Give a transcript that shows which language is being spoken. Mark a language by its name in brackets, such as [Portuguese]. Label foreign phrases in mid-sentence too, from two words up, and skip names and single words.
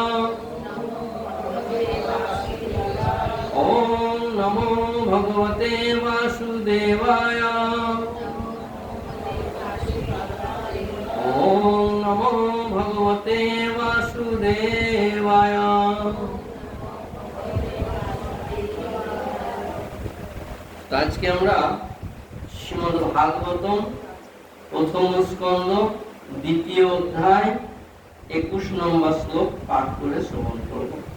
[Sanskrit] ওম নমো ভগবতে বাসুদেবায়। ওম নমো ভগবতে বাসুদেবায়। [Bangla] আজকে আমরা শ্রীমদ্ ভাগবতম প্রথম স্কন্ধ দ্বিতীয় অধ্যায় 21 নম্বর শ্লোক পাঠ করে শ্রবণ করব।